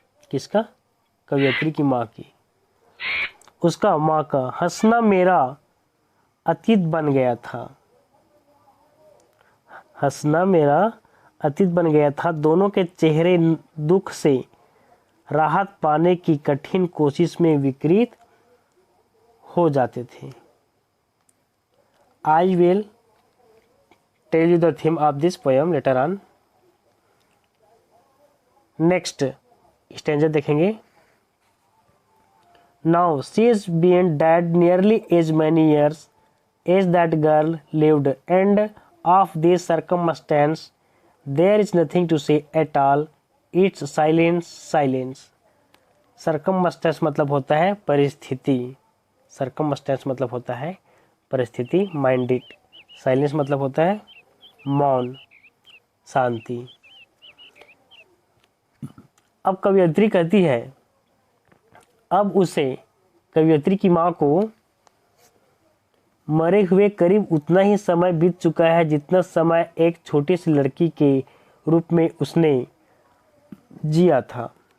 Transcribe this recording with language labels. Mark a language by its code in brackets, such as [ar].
[hi] किसका? कवयित्री की माँ की। उसका माँ का हंसना मेरा अतीत बन गया था। हंसना मेरा अतीत बन गया था। दोनों के चेहरे दुख से राहत पाने की कठिन कोशिश में विकृत हो जाते थे। [en] I will tell you the theme of this poem later on. [hi] Next stanza देखेंगे। [en] Now she is been dead nearly as many years as that girl lived, and of this circumstance there is nothing to say at all. It's silence, silence. [hi] Circumstance मतलब होता है परिस्थिति। Circumstance मतलब होता है परिस्थिति। Minded. Silence मतलब होता है मौन, शांति। अब कवयित्री कहती है, अब उसे कवयित्री की माँ को मरे हुए करीब उतना ही समय बीत चुका है जितना समय एक छोटी सी लड़की के रूप में उसने जिया था।